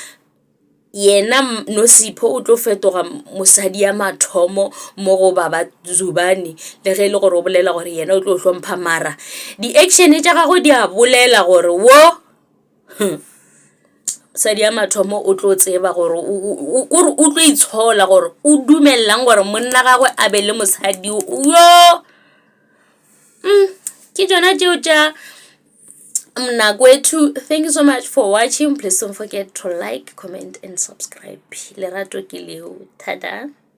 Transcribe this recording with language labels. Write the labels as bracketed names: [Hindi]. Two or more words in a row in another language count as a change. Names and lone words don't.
[Northern Sotho] yena Nosipho o tlo fetoga mosadi ya mathomo mo go baba Zubane le ge le gore o bolela gore yena o tlo hlompha mara di action tša gago di a bolela gore wo mosadi ya mathomo o tlo tseba gore o tlo itshola gore o dumellang gore monna gagwe a be le mosadi yo ke tsona tšeo tša mnakwethu. [English] Thank you so much for watching. Please don't forget to like, comment and subscribe. [Northern Sotho] Lerato ke leo. Tada.